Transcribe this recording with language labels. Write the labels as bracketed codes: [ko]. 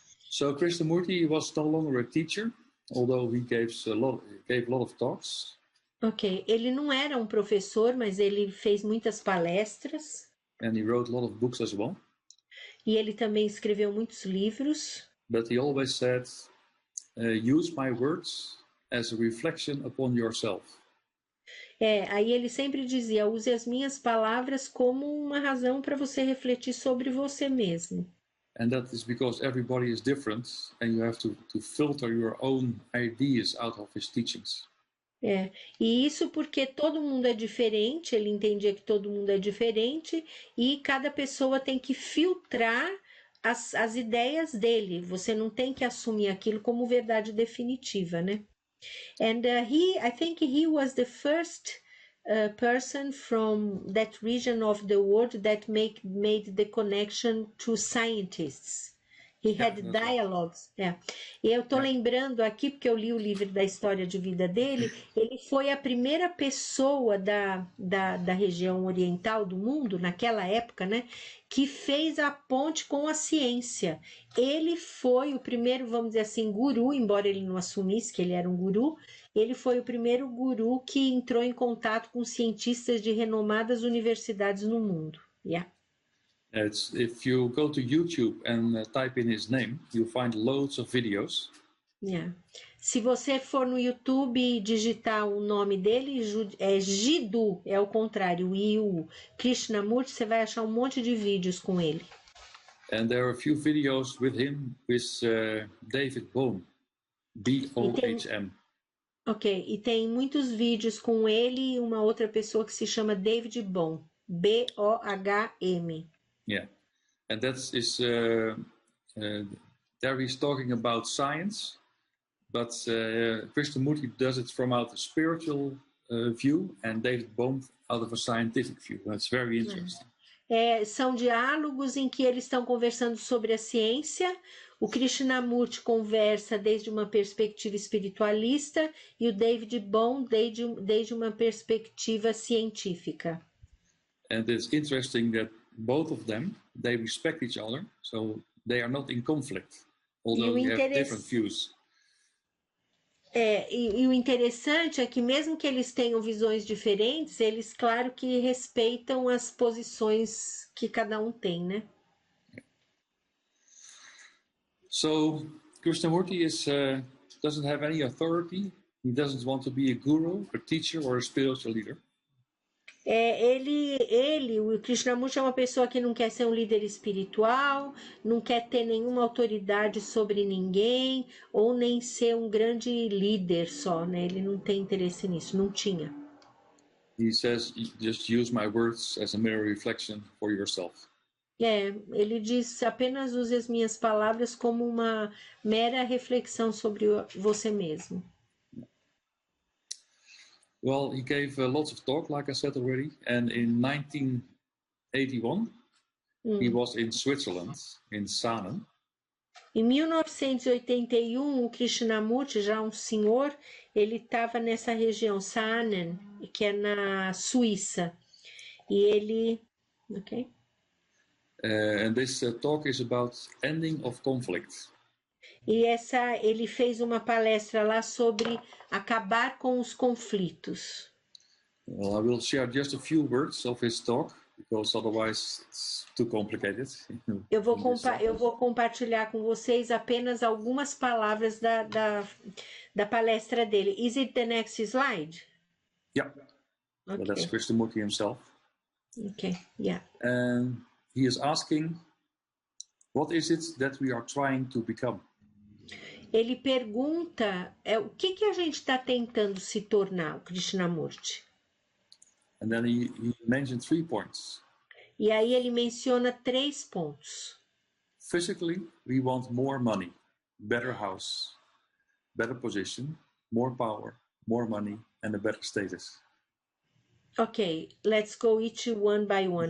[en] So Krishnamurti was no longer a teacher, although he gave a lot of talks. [pt] Ok, ele não era um professor, mas ele fez muitas palestras. [en] And he wrote a lot of books as well. [pt] E ele também escreveu muitos livros. [en] But he always said, use my words as a reflection upon yourself. [pt] Aí ele sempre dizia, use as minhas palavras como uma razão para você refletir sobre você mesmo. [en] And that is because everybody is different and you have to filter your own ideas out of his teachings. [pt] E isso porque todo mundo é diferente, ele entendia que todo mundo é diferente e cada pessoa tem que filtrar as ideias dele. Você não tem que assumir aquilo como verdade definitiva, né? [en] And I think he was the first person from that region of the world that made the connection to scientists. He had dialogues. [pt] E eu estou lembrando aqui, porque eu li o livro da história de vida dele, ele foi a primeira pessoa da região oriental do mundo, naquela época, né, que fez a ponte com a ciência. Ele foi o primeiro, vamos dizer assim, guru, embora ele não assumisse que ele era um guru, ele foi o primeiro guru que entrou em contato com cientistas de renomadas universidades no mundo. [en] If you go to YouTube and type in his name, you'll find loads of videos. [pt] Se você for no YouTube e digitar o nome dele, Jiddu, é o contrário, o Krishnamurti, você vai achar um monte de vídeos com ele. [en] And there are a few videos with him with David Bohm, B-O-H-M. [pt] Ok, e tem muitos vídeos com ele e uma outra pessoa que se chama David Bohm, B-O-H-M. [en] Yeah, and that is there he's talking about science, but Krishnamurti does it from out a spiritual view, and David Bohm out of a scientific view. That's very interesting. [pt] São diálogos em que eles estão conversando sobre a ciência. O Krishnamurti conversa desde uma perspectiva espiritualista e o David Bohm desde uma perspectiva científica. [en] And it's interesting that both of them, they respect each other, so they are not in conflict, although they have different views. [pt] E o interessante é que mesmo que eles tenham visões diferentes, eles, claro que respeitam as posições que cada um tem, né? [en] So, Krishnamurti doesn't have any authority. He doesn't want to be a guru, a teacher, or a spiritual leader. [pt] O Krishnamurti é uma pessoa que não quer ser um líder espiritual, não quer ter nenhuma autoridade sobre ninguém, ou nem ser um grande líder só, né? Ele não tem interesse nisso, não tinha. [en] He says, just use my words as a mirror reflection for yourself. [pt] Ele diz, apenas use as minhas palavras como uma mera reflexão sobre você mesmo. [en] Well, he gave lots of talk, like I said already, and in 1981, he was in Switzerland, in Saanen. [pt] Em 1981, o Krishnamurti, já um senhor, ele estava nessa região, Saanen, que é na Suíça. E ele... Ok. [en] And this talk is about ending of conflict. [pt] E ele fez uma palestra lá sobre acabar com os conflitos. [en] Well, I will share just a few words of his talk, because otherwise it's too complicated. [pt] Eu vou compartilhar com vocês apenas algumas palavras da palestra dele. [en] Is it the next slide? Yeah. Okay. So that's Krishnamurti himself. Okay, yeah. And he is asking, what is it that we are trying to become? [pt] Ele pergunta o que a gente está tentando se tornar, o Krishnamurti. [en] And then he mentioned 3 points. [pt] E aí ele menciona 3 pontos. [en] Physically, we want more money, better house, better position, more power, more money, and a better status. Ok, let's go each one by one,